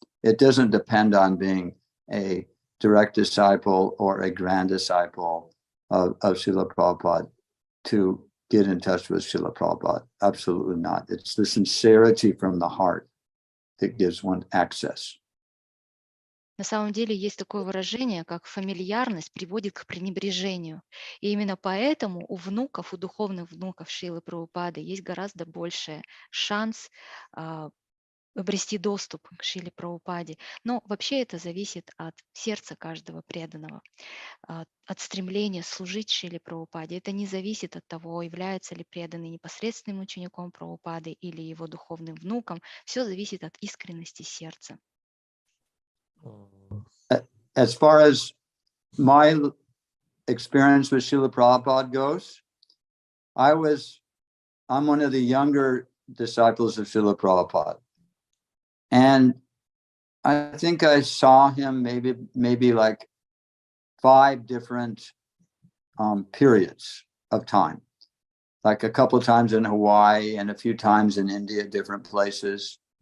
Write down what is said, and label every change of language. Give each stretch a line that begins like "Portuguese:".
English: It doesn't depend on being a direct disciple or a grand disciple of Srila Prabhupada to get in touch with Srila Prabhupada. Absolutely not. It's the sincerity from the heart that gives one access.
Russian: На самом деле есть такое выражение, как фамильярность приводит к пренебрежению. И именно поэтому у внуков, у духовных внуков Шрилы Прабхупады есть гораздо больше шанс обрести доступ к Шриле Прабхупаде. Но вообще это зависит от сердца каждого преданного, от стремления служить Шриле Прабхупаде. Это не зависит от того, является ли преданный непосредственным учеником Прабхупады или его духовным внуком. Все зависит от искренности сердца.
English: As far as my experience with Srila Prabhupada goes, I'm one of the younger disciples of Srila Prabhupada. And I think I saw him maybe like 5 different periods of time, like a couple of times in Hawaii and a few times in India, different places.